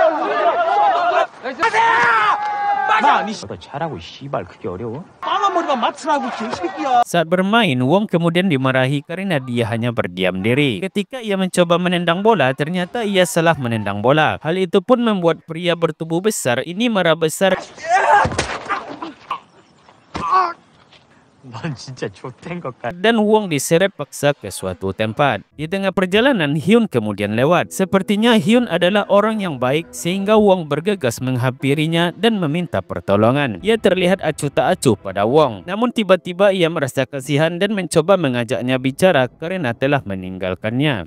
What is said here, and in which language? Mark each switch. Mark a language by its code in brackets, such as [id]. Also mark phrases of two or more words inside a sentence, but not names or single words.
[id] Saat bermain, Wong kemudian dimarahi karena dia hanya berdiam diri. Ketika ia mencoba menendang bola, ternyata ia salah menendang bola. Hal itu pun membuat pria bertubuh besar ini marah besar. [ko] 넌 진짜 좆된 것 같아. [id] Dan Wong diseret paksa ke suatu tempat. Di tengah perjalanan, Hyun kemudian lewat. Sepertinya Hyun adalah orang yang baik sehingga Wong bergegas menghampirinya dan meminta pertolongan. Ia terlihat acuh tak acuh pada Wong. Namun tiba-tiba ia merasa kasihan dan mencoba mengajaknya bicara karena telah meninggalkannya.